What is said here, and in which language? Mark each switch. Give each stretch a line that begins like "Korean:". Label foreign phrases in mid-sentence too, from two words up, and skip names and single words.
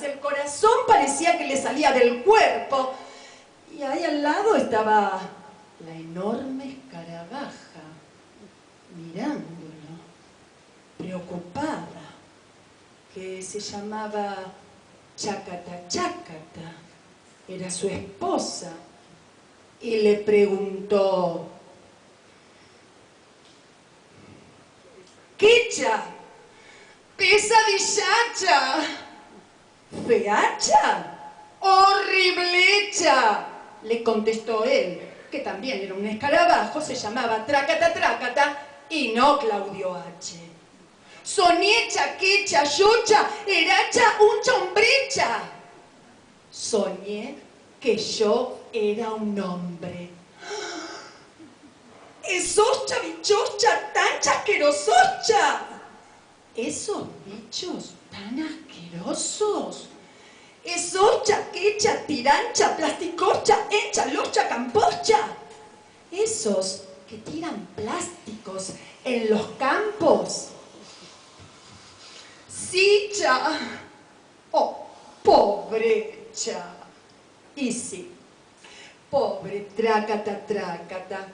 Spanish: el corazón parecía que le salía del cuerpo y ahí al lado estaba la enorme escarabaja mirándolo, preocupada, que se llamaba Chácata Chácata, era su esposa, y le preguntó: ¿Quecha? ¿Pesadillacha? ¿Feacha? ¡Horriblecha! Le contestó él, que también era un escarabajo, se llamaba Trácata Trácata y no Claudio H. Soñecha, quecha, yocha, eracha, uncha, hombrecha. Soñé que yo era un hombre. esocha, bichocha, tan chasquerosocha. Esos bichos tan asquerosos. Esocha, quecha, tirancha, plasticorcha, encha, locha, campocha. Esos que tiran plásticos en los campos. Sicha. Oh, pobrecha. Y sí, pobre trácata, trácata.